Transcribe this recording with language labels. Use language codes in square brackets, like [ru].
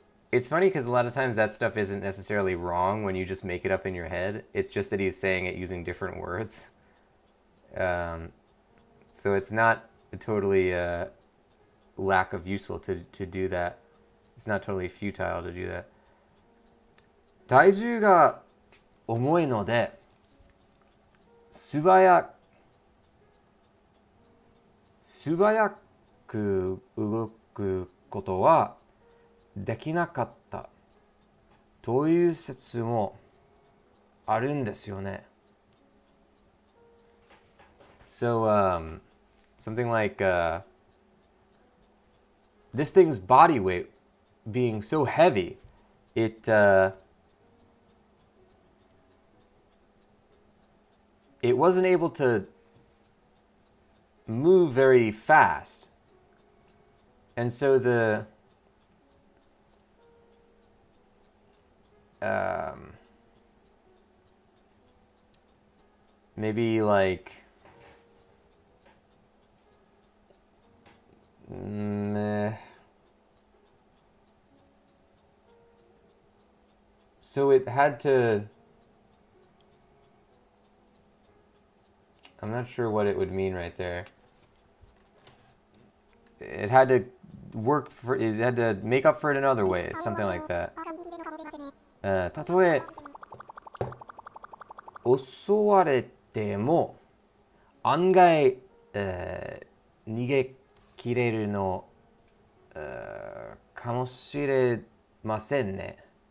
[en] It's funny because a lot of times that stuff isn't necessarily wrong when you just make it up in your head. It's just that he's saying it using different words. So it's not a totally lack of useful to do that. It's not totally futile to do that. [ja] 体重が重いので素早く動くことはできなかったという説もあるんですよね。 [en] So, something like this thing's body weight being so heavy, it wasn't able to move very fast. And so the maybe like so it had to, I'm not sure what it would mean right there. It had to work for, it had to make up for it in other ways, something like that. [ja] たとえ襲われても案外、逃げ切れるの、かもしれませんね。